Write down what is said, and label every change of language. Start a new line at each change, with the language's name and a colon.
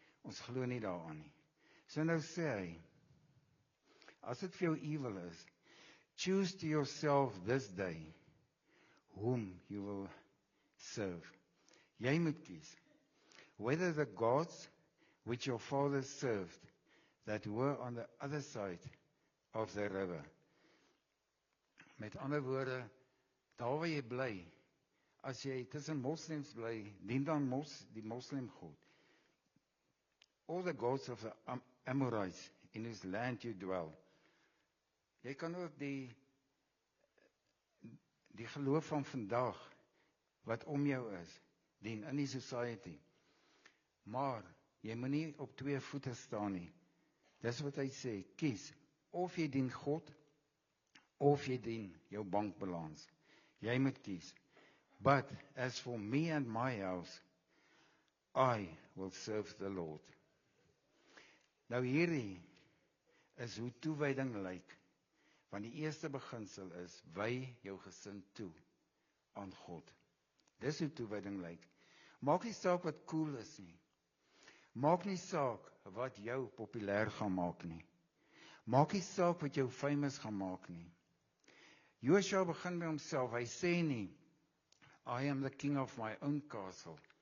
Afrikaans: Ons glo nie daaraan nie. So nou sê hy, as dit vir jou evil is,
English: choose to yourself this day whom you will serve.
Afrikaans: Jy moet kies.
English: whether the gods which your fathers served, that were on the other side of the river.
Afrikaans: Met ander woorde, daar waar jy bly, as jy tussen moslims bly, dien dan die moslim God.
English: All the gods of the Amorites in whose land you dwell.
Afrikaans: Jy kan ook die geloof van vandag, wat om jou is, dien in die society. Maar, jy moet nie op 2 voete staan nie. Dis wat hy sê, kies, of jy dien God, of jy dien jou bankbalans. Jy moet kies.
English: But, as for me and my house, I will serve the Lord.
Afrikaans: Nou hierdie is hoe toewyding lyk. Want die eerste beginsel is, wy jou gesin toe aan God. Dis hoe toewyding lyk. Maak nie saak wat cool is nie. Maak nie saak wat jou populêr gaan maak nie. Maak nie saak wat jou famous gaan maak nie. Joshua begin by homself, hy sê nie,
English: I am the king of my own castle.